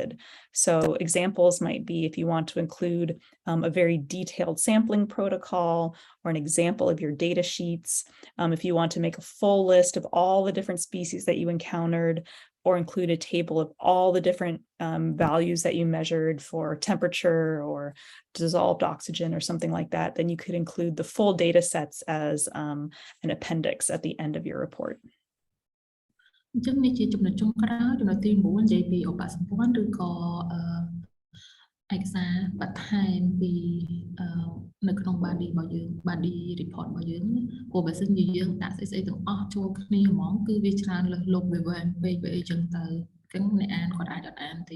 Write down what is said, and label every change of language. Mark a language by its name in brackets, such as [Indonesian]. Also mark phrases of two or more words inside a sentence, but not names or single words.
[English] So examples might be if you want to include a very detailed sampling protocol or an example of your data sheets, if you want to make a full list of all the different species that you encountered, or include a table of all the different values that you measured for temperature or dissolved oxygen or something like that, then you could include the full data sets as an appendix at the end of your report. [Khmer] អញ្ចឹងនេះជាចំណុចចុងក្រោយចំណុចទី9និយាយពីឧបសម្ព័ន្ធឬក៏ឯកសារបន្ថែមពីនៅក្នុង body របស់យើង [English] body report [Khmer] របស់យើងព្រោះបើសិនជាយើងដាក់ ស្អីទាំងអស់ចូលគ្នាហ្មងគឺវាច្រើនលើសលប់វាវែងពេកវាអីចឹងទៅអញ្ចឹងអ្នកអានគាត់អាចអត់អានទេ